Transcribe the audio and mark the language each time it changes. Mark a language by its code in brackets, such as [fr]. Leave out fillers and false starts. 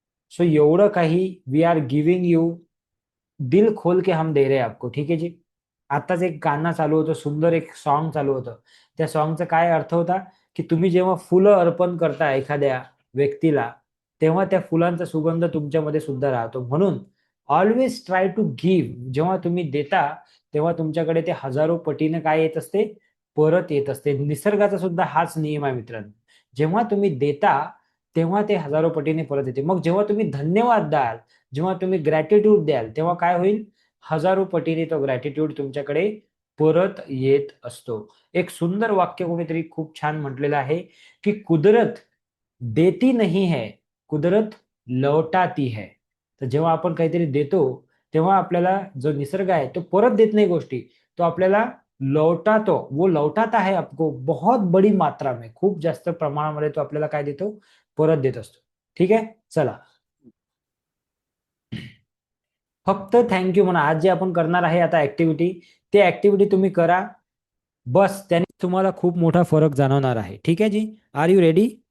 [hi] सो [mr] एवढं काही [en] we are giving you, [hi] दिल खोल के हम दे रहे हैं आपको. [mr] ठीक आहे जी. आताच एक गाणं चालू होतं, सुंदर एक सॉन्ग चालू होतं. त्या सॉन्गचा काय अर्थ होता की तुम्ही जेव्हा फुलं अर्पण करता एखाद्या व्यक्तीला, तेव्हा त्या फुलांचा सुगंध तुमच्यामध्ये सुद्धा राहतो. म्हणून [en] Always try to give. [mr] जेव्हा तुम्ही देता तेव्हा तुमच्याकडे ते हजारो पटीने काय येत असते, परत येत असते. निसर्गाचा सुद्धा हाच नियम आहे मित्रांनो. जेव्हा तुम्ही देता तेव्हा ते हजारो पटीने परत येते. मग जेव्हा तुम्ही धन्यवाद द्याल, जेव्हा तुम्ही ग्रॅटिट्यूड द्याल, तेव्हा काय होईल? हजारो पटीने तो ग्रॅटिट्यूड तुमच्याकडे परत येत असतो. एक सुंदर वाक्य कोणीतरी खूप छान म्हटलेलं आहे की [hi] कुदरत देती नहीं है, कुदरत लौटाती है. [mr] तर जेव्हा आपण काहीतरी देतो तेव्हा आपल्याला जो निसर्ग आहे तो परत देत नाही गोष्टी, तो आपल्याला लौटातो. [hi] वो लौटाता है आपको बहुत बड़ी मात्रा में. [mr] खूप जास्त प्रमाणामध्ये तो आपल्याला काय देतो? परत देत असतो. ठीक आहे. चला, फक्त थँक्यू म्हणा. आज जे आपण करणार आहे आता ऍक्टिव्हिटी, ते ऍक्टिव्हिटी तुम्ही करा. बस त्याने तुम्हाला खूप मोठा फरक जाणवणार आहे. ठीक आहे जी. [en] Are you ready?